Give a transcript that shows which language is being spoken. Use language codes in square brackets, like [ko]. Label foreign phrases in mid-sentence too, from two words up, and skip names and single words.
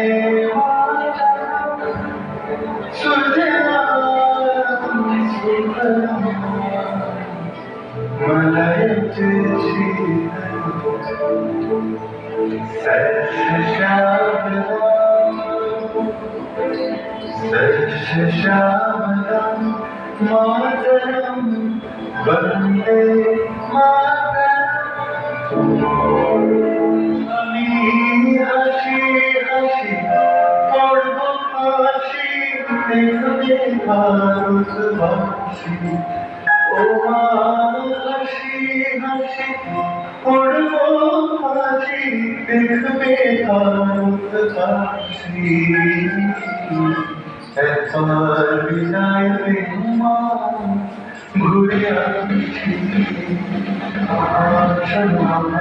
[sa] मातरम सुजलां सुफलां मलयज शीतलां सस्यश्यामलां मातरम वंदे मातरम। [bn] আমি হাসি হাসি পড়ব ফাঁসি দেখবে ভারতবাসী ও মা হাসি হাসি পড়ব ফাঁসি দেখবে ভারতবাসী একবার বিদায় দে মা ঘুরে আসছি